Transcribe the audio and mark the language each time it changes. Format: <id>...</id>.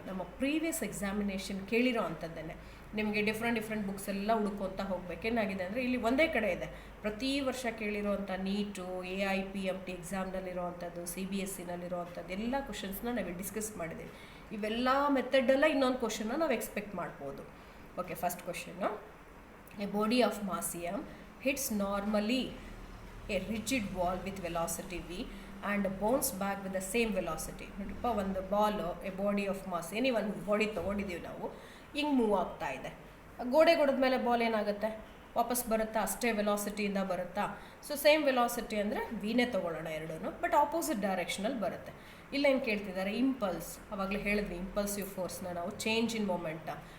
<kn>ನಮ್ಮ previous examination ಕೇಳಿರೋ ಅಂಥದ್ದನ್ನೇ ನಿಮಗೆ different books ಎಲ್ಲ ಹುಡುಕೋತಾ ಹೋಗ್ಬೇಕು. ಏನಾಗಿದೆ ಅಂದರೆ ಇಲ್ಲಿ ಒಂದೇ ಕಡೆ ಇದೆ, ಪ್ರತಿ ವರ್ಷ ಕೇಳಿರೋವಂಥ ನೀಟು, AIPMT ಎಕ್ಸಾಮ್ನಲ್ಲಿರೋವಂಥದ್ದು, CBSEನಲ್ಲಿರೋವಂಥದ್ದು ಎಲ್ಲ ಕ್ವಶನ್ಸ್ನ ನಾವು ಡಿಸ್ಕಸ್ ಮಾಡಿದ್ದೀವಿ. ಇವೆಲ್ಲ ಮೆಥಡೆಲ್ಲ ಇನ್ನೊಂದು ಕ್ವಶನ್ನ ನಾವು ಎಕ್ಸ್ಪೆಕ್ಟ್ ಮಾಡ್ಬೋದು.</kn> <en>Okay, first question, a body of mass m hits normally a rigid wall with velocity v and bounce back with the same velocity.</en> <kn>ನೋಡಿಪ್ಪ, ಒಂದು Balu, A body of mass, ಏನೇ ಒಂದು ಬಾಡಿ ತೊಗೊಂಡಿದ್ದೀವಿ ನಾವು, ಹಿಂಗೆ ಮೂವ್ ಆಗ್ತಾ ಇದೆ. ಗೋಡೆ ಮೇಲೆ ಬಾಲ್ ಏನಾಗುತ್ತೆ, ವಾಪಸ್ ಬರುತ್ತಾ, ಅಷ್ಟೇ ವೆಲಾಸಿಟಿಯಿಂದ ಬರುತ್ತಾ? ಸೊ ಸೇಮ್ ವೆಲಾಸಿಟಿ ಅಂದರೆ ವಿನೇ ತೊಗೊಳ್ಳೋಣ ಎರಡೂ, ಬಟ್ ಆಪೋಸಿಟ್ ಡೈರೆಕ್ಷನಲ್ಲಿ ಬರುತ್ತೆ. ಇಲ್ಲ ಏನು ಕೇಳ್ತಿದ್ದಾರೆ, ಇಂಪಲ್ಸ್. ಆವಾಗಲೇ ಹೇಳಿದ್ವಿ ಇಂಪಲ್ಸಿವ್ ಫೋರ್ಸ್ನ ನಾವು ಚೇಂಜ್ ಇನ್ ಮೊಮೆಂಟ.</kn>